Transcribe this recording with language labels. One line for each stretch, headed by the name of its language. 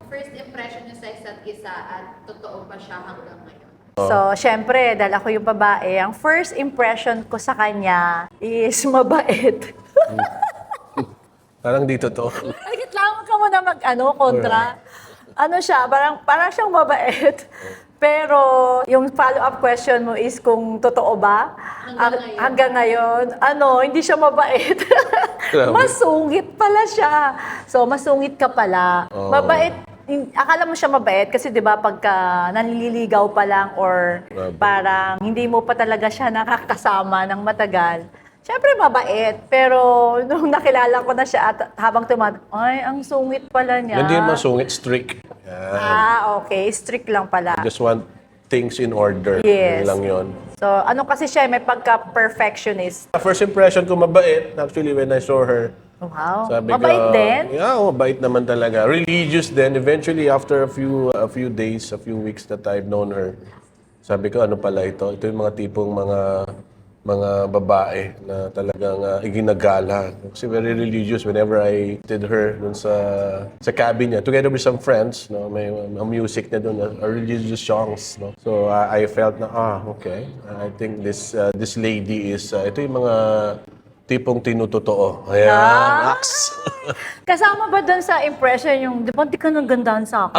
Filipino: First impression niyo sa isa't isa at totoo ba siya hanggang ngayon? So, syempre, dahil ako yung babae, ang first impression ko sa kanya is mabait. Parang di totoo. Reklamo ka mo na kontra. Ano siya, parang siyang mabait. Pero yung follow-up question mo is kung totoo ba? Hanggang ngayon, hindi siya mabait. Grabe. Masungit pala siya. So, masungit ka pala. Oh. Mabait. Akala mo siya mabait kasi 'di ba pagka nanliligaw pa lang or Grabe. parang hindi mo pa talaga siya nakakasama ng matagal. Siyempre mabait, pero nung nakilala ko na siya at habang ay, ang sungit pala niya. Hindi naman sungit, strict. Yan. Okay. Strict lang pala.
English: Just want things in order. Yes.
Filipino: Yun lang yun. So, kasi siya, may pagka-perfectionist. First impression ko mabait.
English: Actually, when I saw her, Wow.
Filipino: sabi Mabait ko, din? Yeah, mabait naman talaga. Religious din.
English: Eventually, after a few days, a few weeks that I've known her,
Filipino: sabi ko, ano pala ito? Ito yung mga tipong mga babae na talagang iginagala. Kasi very religious
English: whenever I did her
Filipino: dun sa cabin niya.
English: Together with some friends, may music na dun, religious songs. So I felt
Filipino: na, okay. I think this lady is, ito yung mga tipong tinutotoo. Ayan, Ax. Kasama ba doon sa impression yung, di ba, di ka nang gandaan sa akin?